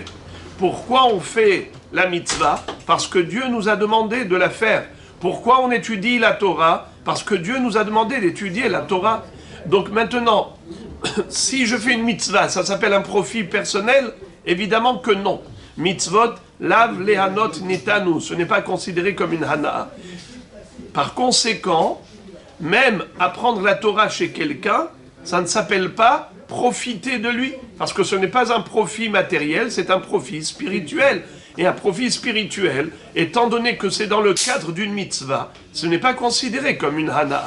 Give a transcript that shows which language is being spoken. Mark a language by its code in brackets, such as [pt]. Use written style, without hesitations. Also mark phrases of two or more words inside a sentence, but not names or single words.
[fr] Pourquoi on fait la mitzvah? Parce que Dieu nous a demandé de la faire. Pourquoi on étudie la Torah? Parce que Dieu nous a demandé d'étudier la Torah. Donc maintenant, si je fais une mitzvah, ça s'appelle un profit personnel? Évidemment que non. [he] מצוות לאו ליהנות ניתנו, [fr] ce n'est pas considéré comme une hana'a. Par conséquent, même apprendre la Torah chez quelqu'un, ça ne s'appelle pas profiter de lui, parce que ce n'est pas un profit matériel, c'est un profit spirituel. Et un profit spirituel, étant donné que c'est dans le cadre d'une mitzvah, ce n'est pas considéré comme une hana'a.